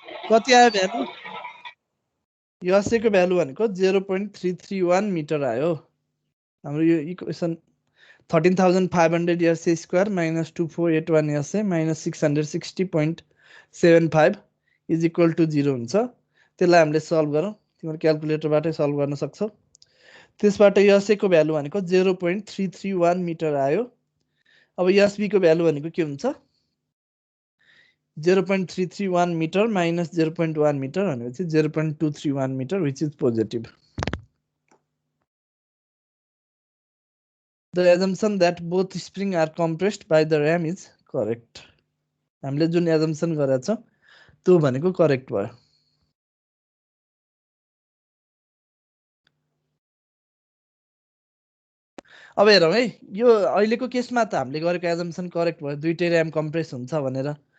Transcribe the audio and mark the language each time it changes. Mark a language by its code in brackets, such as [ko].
[ne] कति आयो भ्यालु यसको भ्यालु भनेको 0.331 मिटर आयो हाम्रो यो equation 13,500 SA square minus 2481 SA minus 660.75 is equal to 0 हुन्छ त्यसलाई हामीले सल्भ गरौँ तिम्रो क्याल्कुलेटरबाटै सल्भ गर्न सक्छौ त्यसबाट यसको भ्यालु भनेको 0.331 मिटर आयो अब यसबी को भ्यालु भनेको के हुन्छ 0.331 meter minus 0.1 meter भनेपछि 0.231 meter [en] which is positive. The assumption that both springs are compressed by the ram is correct. [ne] हामीले जुन assumption गरेका छौं त्यो भनेको करेक्ट भयो. अब हेरौँ है यो अहिलेको केसमा त हामीले गरेको assumption करेक्ट भयो दुईटै ram compress हुन्छ भनेर.